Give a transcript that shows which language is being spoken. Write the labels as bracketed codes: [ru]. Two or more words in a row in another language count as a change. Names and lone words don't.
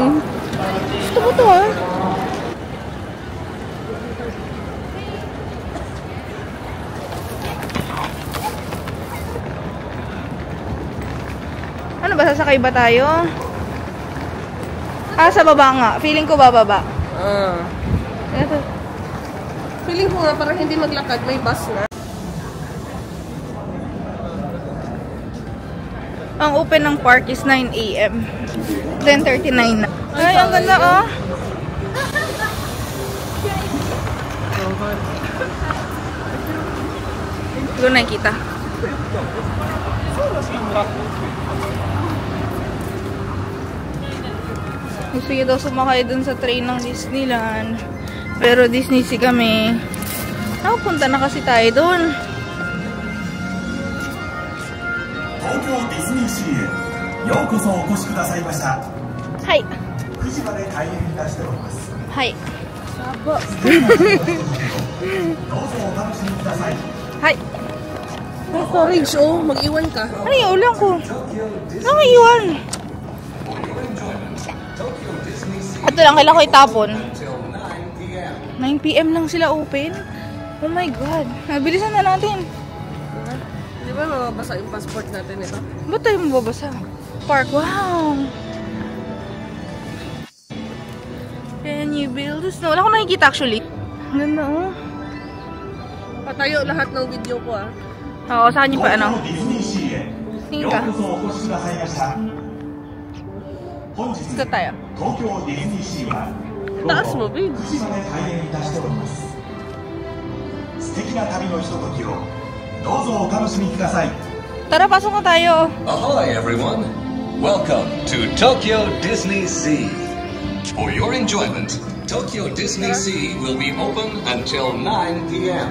[tl] Gusto ko to, ah. Ano ba? Sasakay ba tayo? Sa baba nga. Feeling ko bababa. Ito. Feeling ko nga parang hindi maglakad, may bus na. Ang open ng park is 9 a.m. 10:39 na. Ay, ang ganda, oh. Hindi ko nakikita. Gusto niya daw sumakay dun sa train ng Disneyland. Pero Disney Sea kami. Nakapunta na kasi tayo dun. [ja] 東京ディズニーシーへようこそお越しくださいました。はい。 9時まで開園いたしております。はい。どうぞお楽しみください。はい。 [tl] May storage, oh. Mag-iwan ka. Ano yung ulang ko? Nakaiwan. Ito lang, kailangan ko itapon. 9 p.m. lang sila open? [en] Oh my God. [tl] Bilisan na natin. Di ba mababasa yung passport natin ito? Ba't tayo mababasa? [en] Park, wow! Can you build a snow? [tl] Wala akong nakikita actually. Ganda, oh. Patayo lahat ng video ko, ah. Oo, saan yung pa ano? [ja] ディズニーシーへ [tl] Tingin [ja] よ [tl] ka. [ja] うこそお越しくださいました。本日 [tl] Ito tayo. [ja] 東京ディズニーシーは午 [tl] Taas mo, [ja] 後 [tl] babe. [ja] 9時まで開園いたしております。素敵な旅のひとときをどうぞお楽しみください。 [tl] Tara, pasok na tayo. [en] Ahoy, everyone! Welcome to Tokyo Disney Sea. For your enjoyment, Tokyo Disney Sea will be open until 9 p.m.